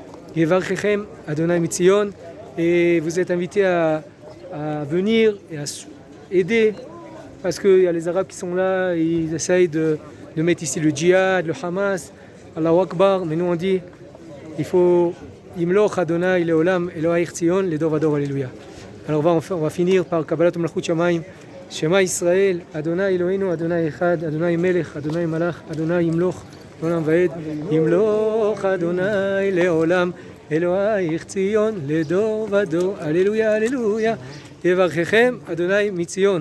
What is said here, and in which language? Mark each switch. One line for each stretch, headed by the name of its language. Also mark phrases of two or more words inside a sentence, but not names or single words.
Hebrew: יברככם אדוני מציון,
French: et vous êtes invités à venir et à aider parce qu'il y a les Arabes qui sont là et ils essayent de mettre ici le djihad, le Hamas,
Arabic: الله أكبر,
French: mais nous on dit il faut
Hebrew: ימלוך אדוני לעולם אלוהייך ציון לדור ודור הללויה.
French: Alors on va finir par
Hebrew: קבלת מלכות שמים, שמע ישראל, אדוני אלוהינו, אדוני אחד, אדוני מלך, אדוני מלך, אדוני ימלוך עולם ועד, ימלוך אדוני לעולם אלוהייך ציון לדור ודור הללויה, הללויה. יברככם אדוני מציון.